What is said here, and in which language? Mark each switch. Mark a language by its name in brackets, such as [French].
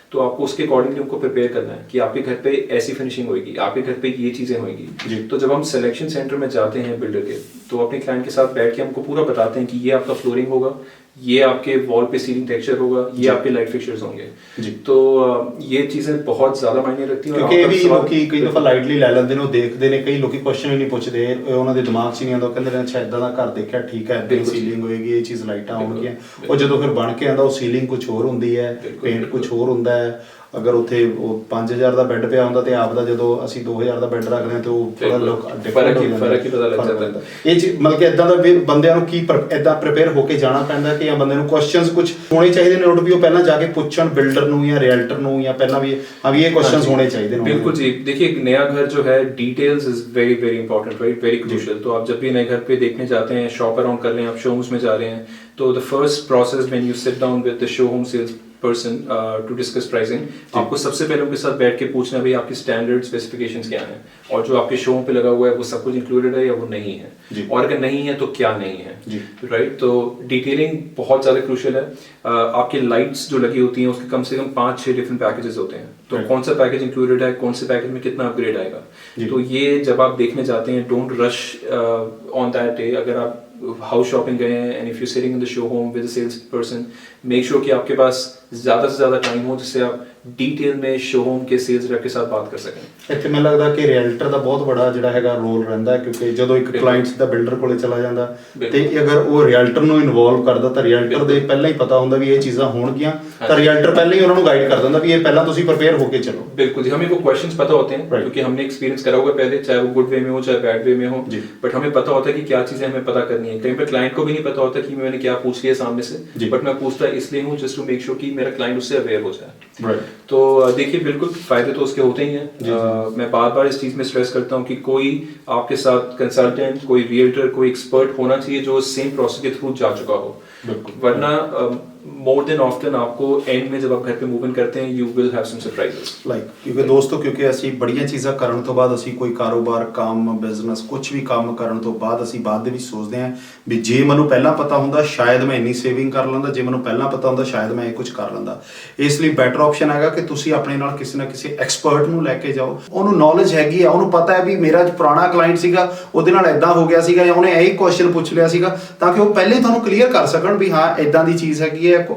[Hindi] तो आपको उसके अकॉर्डिंगली उनको प्रिपेयर करना है कि आपके घर पे ऐसी फिनिशिंग होगी, आपके घर पे ये चीजें होगी। तो जब हम सिलेक्शन सेंटर में जाते हैं बिल्डर के, तो अपने क्लाइंट के साथ बैठ के हमको पूरा बताते हैं कि ये आपका फ्लोरिंग होगा, ये आपके वॉल पे सीलिंग टेक्सचर होगा, ये आपके लाइट फिक्चर्स होंगे। तो ये चीजें बहुत ज्यादा मायने रखती हैं, [Punjabi] क्योंकि भी लोकी कई दफा लाइटली ले लेंदे ने, ਉਹ ਦੇਖਦੇ ਨੇ, ਕਈ ਲੋਕੀ ਕੁਐਸਚਨ ਹੀ ਨਹੀਂ ਪੁੱਛਦੇ, ਉਹਨਾਂ ਦੇ ਦਿਮਾਗ 'ਚ ਨਹੀਂ ਆਉਂਦਾ, ਕਹਿੰਦੇ ਨੇ ਅੱਛਾ ਇਦਾਂ ਦਾ ਘਰ ਦੇਖਿਆ ਠੀਕ ਹੈ, ਇਦਾਂ ਸੀਲਿੰਗ ਹੋਏਗੀ, ਇਹ ਚੀਜ਼ ਲਾਈਟਾਂ ਹੋਣਗੀਆਂ। ਉਹ ਜਦੋਂ ਫਿਰ ਬਣ ਕੇ ਆਉਂਦਾ ਉਹ ਸੀਲਿੰਗ ਕੁਝ ਹੋਰ ਹੁੰਦੀ ਹੈ, ਪੇਂਟ ਕੁਝ ਹੋਰ ਹੁੰਦਾ ਹੈ। ਅਗਰ ਉੱਥੇ ਉਹ 5000 ਦਾ ਬੈੱਡ ਪਿਆ ਹੁੰਦਾ ਤੇ ਆਪ ਦਾ ਜਦੋਂ ਅਸੀਂ 2000 ਦਾ ਬੈੱਡ ਰੱਖਦੇ ਹਾਂ ਤੇ ਉਹ ਥੋੜਾ ਲੋਕ ਫਰਕ ਹੀ ਪਤਾ ਲੱਗ ਜਾਂਦਾ। ਇਹ ਚੀਜ਼ ਮਤਲਬ ਕਿ ਇਦਾਂ ਦਾ ਬੰਦਿਆਂ ਨੂੰ ਕੀ ਇਦਾਂ ਪ੍ਰਿਪੇਅਰ ਹੋ ਕੇ ਜਾਣਾ ਪੈਂਦਾ ਕਿ ਜਾਂ ਬੰਦੇ ਨੂੰ ਕੁਐਸਚਨਸ ਕੁਝ ਹੋਣੇ ਚਾਹੀਦੇ ਨੇ ਨੋਟ ਵੀ ਉਹ ਪਹਿਲਾਂ ਜਾ ਕੇ ਪੁੱਛਣ ਬਿल्डर ਨੂੰ ਜਾਂ ਰਿਐਲਟਰ ਨੂੰ, ਜਾਂ ਪਹਿਲਾਂ ਵੀ ਹਾਂ ਵੀ ਇਹ ਕੁਐਸਚਨਸ [Hindi] होने चाहिए। बिल्कुल जी, देखिए एक नया घर जो है [English] Details is very very important, right, very crucial. [Hindi] तो आप जब भी नए घर पे देखने जाते हैं, शॉप अराउंड कर रहे हैं, आप शोरूम्स में जा रहे हैं, तो [English] the first process when you sit down with the showroom sales person to discuss pricing, [Hindi] आपको सबसे पहले उनके साथ बैठ के पूछना है भाई आपकी स्टैंडर्ड स्पेसिफिकेशंस क्या हैं, और जो आपके शोरूम पे लगा हुआ है वो सब कुछ इंक्लूडेड है या वो नहीं है, और अगर नहीं है तो क्या नहीं है, राइट। तो डिटेलिंग बहुत ज़्यादा क्रूशियल है। आपके लाइट्स जो लगी होती हैं उसके कम से कम 5-6 डिफरेंट पैकेजेस होते हैं, तो कौन सा पैकेज इंक्लूडेड है, कौन से पैकेज में कितना अपग्रेड आएगा। तो ये जब आप देखने जाते हैं, [English] Don't rush on that day. [Hindi] अगर आप हाउस शॉपिंग गए हैं [English] and if you sitting in the show home with sales person, make sure [Hindi] कि आपके पास ज़्यादा से ज़्यादा टाइम हो जिससे आप डिटेल में शोरूम के सेल्स रैप के साथ बात कर सकें। [Punjabi] ਇੱਥੇ ਮੈਨੂੰ ਲੱਗਦਾ ਕਿ ਰਿਐਲਟਰ ਦਾ ਬਹੁਤ ਵੱਡਾ ਜਿਹੜਾ ਹੈਗਾ ਰੋਲ ਰਹਿੰਦਾ, ਕਿਉਂਕਿ ਜਦੋਂ ਇੱਕ ਕਲਾਇੰਟਸ ਦਾ ਬਿਲਡਰ ਕੋਲੇ ਚਲਾ ਜਾਂਦਾ ਤੇ ਅਗਰ ਉਹ ਰਿਐਲਟਰ ਨੂੰ ਇਨਵੋਲਵ ਕਰਦਾ ਤਾਂ ਰਿਐਲਟਰ ਦੇ ਪਹਿਲਾਂ ਹੀ ਪਤਾ ਹੁੰਦਾ ਵੀ ਇਹ ਚੀਜ਼ਾਂ ਹੋਣਗੀਆਂ, ਤਾਂ ਰਿਐਲਟਰ ਪਹਿਲਾਂ ਹੀ ਉਹਨਾਂ ਨੂੰ ਗਾਈਡ ਕਰ ਦਿੰਦਾ ਵੀ ਇਹ ਪਹਿਲਾਂ ਤੁਸੀਂ प्रिपेयर होके चलो। [Hindi] बिल्कुल जी, हमें वो क्वेश्चंस पता होते हैं क्योंकि हमने एक्सपीरियंस करा हुआ पहले, चाहे वो गुड वे में हो चाहे बैड वे में हो, बट हमें पता होता है कि क्या चीजें हमें पता करनी है। कहीं पर क्लाइंट को भी नहीं पता होता कि मैंने क्या पूछ लिया सामने से, बट मैं पूछता इसलिए हूँ [English] just to make sure [Hindi] कि मेरा क्लाइंट उससे अवेयर हो जाए। तो देखिए बिल्कुल फायदे तो उसके होते ही हैं। मैं बार बार इस चीज में स्ट्रेस करता हूँ कि कोई आपके साथ कंसल्टेंट, कोई रियल्टर, कोई एक्सपर्ट होना चाहिए जो सेम प्रोसेस के थ्रू जा चुका हो, वरना [English] more than often [Hindi] आपको एंड में जब आप घर पे मूव इन करते हैं [English] You will have some surprises. [Hindi] Like क्योंकि दोस्तों क्योंकि [Punjabi] ਅਸੀਂ ਬੜੀਆਂ ਚੀਜ਼ਾਂ ਕਰਨ ਤੋਂ ਬਾਅਦ ਅਸੀਂ ਕੋਈ ਕਾਰੋਬਾਰ, ਕੰਮ, ਬਿਜ਼ਨਸ, ਕੁਝ ਵੀ ਕੰਮ ਕਰਨ ਤੋਂ ਬਾਅਦ ਅਸੀਂ ਬਾਅਦ ਦੇ ਵਿੱਚ ਸੋਚਦੇ ਹਾਂ ਵੀ ਜੇ ਮੈਨੂੰ ਪਹਿਲਾਂ ਪਤਾ ਹੁੰਦਾ ਸ਼ਾਇਦ ਮੈਂ ਇੰਨੀ ਸੇਵਿੰਗ ਕਰ ਲੈਂਦਾ, ਜੇ ਮੈਨੂੰ ਪਹਿਲਾਂ ਪਤਾ ਹੁੰਦਾ ਸ਼ਾਇਦ ਮੈਂ ਇਹ ਕੁਝ ਕਰ ਲੈਂਦਾ। ਇਸ ਲਈ ਬੈਟਰ ਆਪਸ਼ਨ ਹੈਗਾ ਕਿ ਤੁਸੀਂ ਆਪਣੇ ਨਾਲ ਕਿਸੇ ਨਾ ਕਿਸੇ ਐਕਸਪਰਟ ਨੂੰ ਲੈ ਕੇ ਜਾਓ, ਉਹਨੂੰ ਨੌਲੇਜ ਹੈਗੀ ਆ, ਉਹਨੂੰ ਪਤਾ ਹੈ ਵੀ ਮੇਰਾ ਪੁਰਾਣਾ ਕਲਾਇੰਟ ਸੀਗਾ ਉਹਦੇ ਨਾਲ ਇਦਾਂ ਹੋ ਗਿਆ ਸੀਗਾ ਜਾਂ ਉਹਨੇ ਇਹ ਕੁਐਸਚਨ ਪੁੱਛ ਲਿਆ ਸੀਗਾ, ਤਾਂ ਕਿ ਉਹ ਪਹਿਲੇ ਤੁਹਾਨੂੰ ਕਲੀਅਰ ਕਰ ਸਕਣ ਵੀ ਹਾਂ ਇਦਾਂ ਦੀ ਚੀਜ਼ ਹੈਗੀ ਹੈ।